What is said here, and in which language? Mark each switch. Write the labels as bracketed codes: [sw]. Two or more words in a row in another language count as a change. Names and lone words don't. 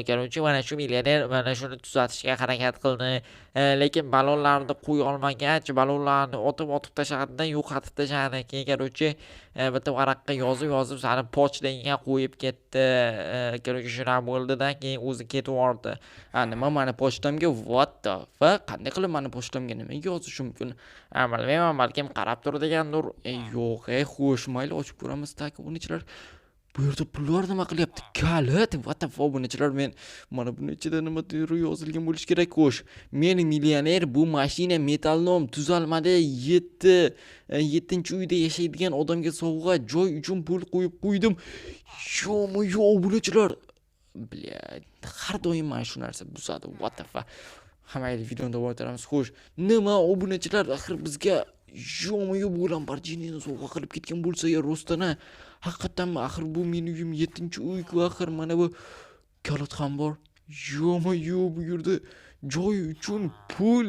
[uz] Короче, mana shu millioner mana shuni tuzatishga harakat qildi. Lekin balonlarni qo'ya olmagach, balonlarni otib tashladi, yo'qotib tashladi. Keyin короче, bitta varaqqa yozib sani pochtangga qo'yib ketdi. Короче, shuna bo'ldi-da, keyin o'zi ketib yubordi. Nima mani pochtamga? [en] What the fuck? [uz] Qanday qilib mani pochtamga nima yozish mumkin? Bilmayman, balkim qarab tur degandir. Yo'q, xo'sh, mayli, ochib ko'ramiz. Obunachilar, bu yerda pullar nima qilyapti? Kalit, [en] what the fuck, [uz] obunachilar, men mana buni ichida nima yozilgan bo'lish kerak? Xo'sh, men millioner, bu mashina metallom tuzalmada 7-chi uyda yashaydigan odamga sovg'a, joy uchun pul qo'yib qo'ydim. Yo'q, obunachilar. Har doim mana shu narsa buzadi. [en] What the fuck? [uz] Hammayli videoni davom ettiramiz. Xo'sh, nima obunachilar, axir bizga yo'q bu Lamborghinini sovg'a qilib ketgan bo'lsa ya rostana. Haqiqatdanmi? Axir bu mening uyim 7-chi uy-ku, axir mana bu kalit ham bor. Yo'q, bu yerda joy uchun pul.